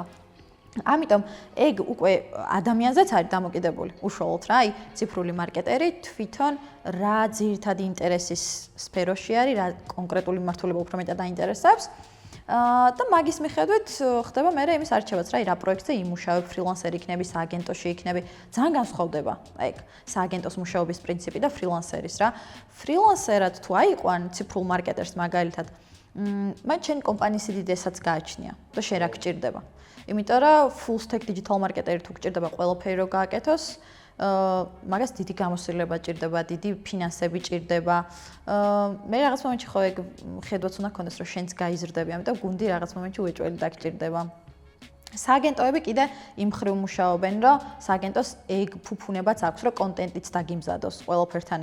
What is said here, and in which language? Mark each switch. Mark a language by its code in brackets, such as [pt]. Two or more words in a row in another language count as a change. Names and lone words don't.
[ka] ამიტომ ეგ უკვე ადამიანზეც არის დამოკიდებული უშუალოდ რა, აი ციფრული მარკეტერი თვითონ რა ძირითადი ინტერესის სფეროში არის, რა კონკრეტული მიმართულება უფრო მეტად აინტერესებს და მაგის მიხედვით ხდება მე იმის არჩევაც რა, რა პროექტზე იმუშავებ, ფრილანსერი იქნები, სააგენტოში იქნები, ძალიან განსხვავდება აი სააგენტოს მუშაობის პრინციპი და ფრილანსერის რა. ფრილანსერად თუ აიყვან ციფრულ მარკეტერს მაგალითად, მან ჩემი კომპანიის სიდიდესაც გააჩნია და შენ რა გჭირდება. იმიტომ რომ [en] full stack digital marketer [ka] თუ გჭირდება ყველაფერი რო გააკეთოს, მაგას დიდი გამოსილება ჭირდება, დიდი ფინანსები ჭირდება. მე რაღაც მომენტში ხო ეგ ხედვაც უნდა გქონდეს, რომ შენც გაიზრდები, ამიტომ გუნდი რაღაც მომენტში უეჭველი დაგჭირდება. სააგენტოები კიდე იმ ხრივ მუშაობენ, რომ სააგენტოს ეგ ფუფუნებაც აქვს, რომ კონტენტიც დაგიმზადოს ყველაფერთან ერთად.